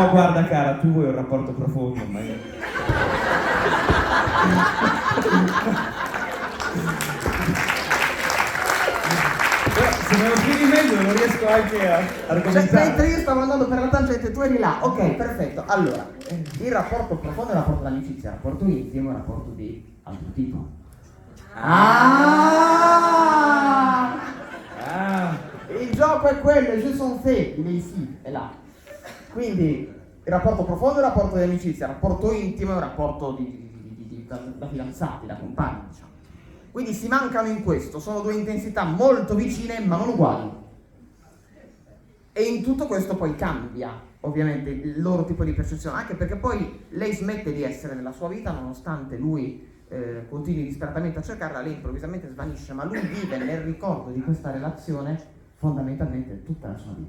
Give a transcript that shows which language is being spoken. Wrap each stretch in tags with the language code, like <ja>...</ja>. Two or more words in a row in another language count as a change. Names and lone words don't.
<it>No, guarda cara, tu vuoi un rapporto profondo, ma io... Se me lo spieghi meglio non riesco anche a argomentare. Mentre io stavo andando per la tangente, tu eri là. Ok, perfetto. Allora, il rapporto profondo è il rapporto d'amicizia, il rapporto intimo è il rapporto di altro tipo. Il gioco è quello, je son fait, il est ici, è là. Quindi il rapporto profondo è il rapporto di amicizia, il rapporto intimo è un rapporto da fidanzati, da compagni, diciamo. Quindi si mancano in questo, sono due intensità molto vicine ma non uguali. E in tutto questo poi cambia, ovviamente, il loro tipo di percezione, anche perché poi lei smette di essere nella sua vita nonostante lui continui disperatamente a cercarla, lei improvvisamente svanisce, ma lui vive nel ricordo di questa relazione fondamentalmente tutta la sua vita.</it>